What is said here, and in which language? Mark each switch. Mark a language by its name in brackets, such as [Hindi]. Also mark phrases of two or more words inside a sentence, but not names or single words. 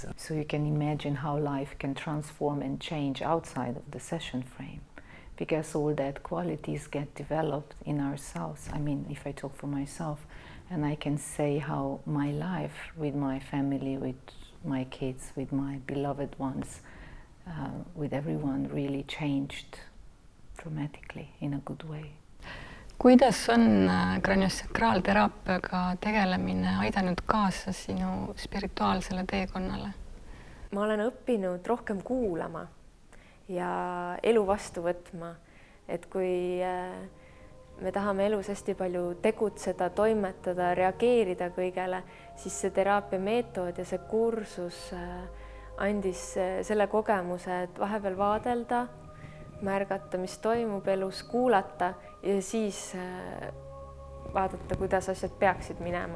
[English] So you can imagine how life can transform and change outside of the session frame, because all that qualities get developed in ourselves. I mean, if I talk for myself, and I can say how my life with my family, with my kids, with my beloved ones, with everyone really changed dramatically in a good way. [Estonian] Kuidas on kraniosakraalteraapiaga tegelemine aidanud kaasa sinu spirituaalsele teekonnale? Ma olen õppinud rohkem kuulama ja elu vastu võtma, et kui me tahame elus hästi palju tegutseda, toimetada, reageerida kõigele, siis see teraapia meetod ja see kursus andis selle kogemuse, et vahepeal vaadelda, märgata, mis toimub elus, kuulata ja siis vaadata, kuidas asjad peaksid minema.